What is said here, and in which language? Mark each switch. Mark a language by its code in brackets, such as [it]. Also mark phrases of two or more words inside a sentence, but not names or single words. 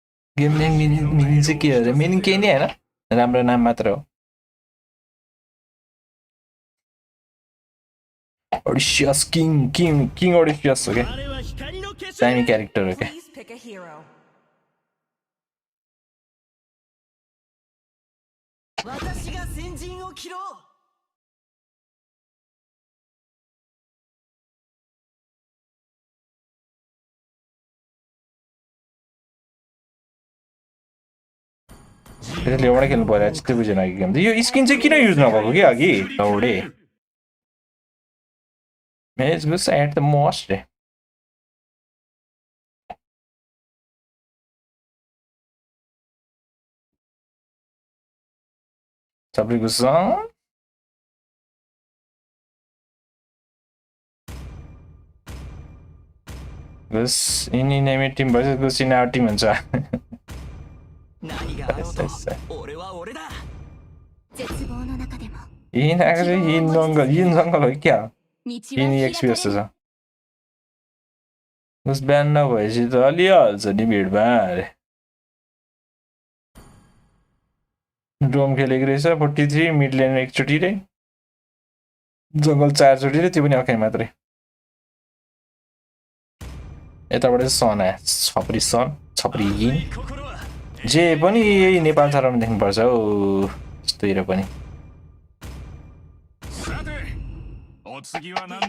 [en] game name meaning [ne] चाहिँ के हो अरे मिनिङ केही नै होइन राम्रो नाम मात्र हो ओडिसियस किङ ओडिसियस हो क्या [ja] あれは光の結晶 [ne] दामी क्यारेक्टर हो क्या [en] Please pick a hero. [ja] 私が先陣を切ろう [ne] त्यसले एउटै खेल्नु पर्यो त्यस्तै बुझेन अघि गेम यो स्किन चाहिँ किन युज नभएको कि अघि दौडे मेज गुस [en] at the most [ne] सबै गुस गुस [en] in enemy team [ne] भएपछि गुस [en] in our team [ne] हुन्छ [ja] 何があろうと俺は俺だ絶望の中でも [ne] इन आएको चाहिँ [en] in jungle [ne] हो कि क्या [ja] 道 [en] इन [ja] は [en] एक्सपी [ja] 開 [ne] जस्तो [ja] かれ [ne] छ गुस बिहान नभएपछि त हलिहाल्छ नि भिडभाड ड्रोम खेलेको रहेछ 43 [en] mid lane [ne] एकचोटि रे जङ्गल 4 चोटि रे त्यो पनि अखाइ मात्रै यताबाट सन आयो छपरी इन जे पनि यही नेपाल छरमा देख्नुपर्छ हौ यस्तोतिर पनि [ja] さてお次は [en] The [ja] 何だ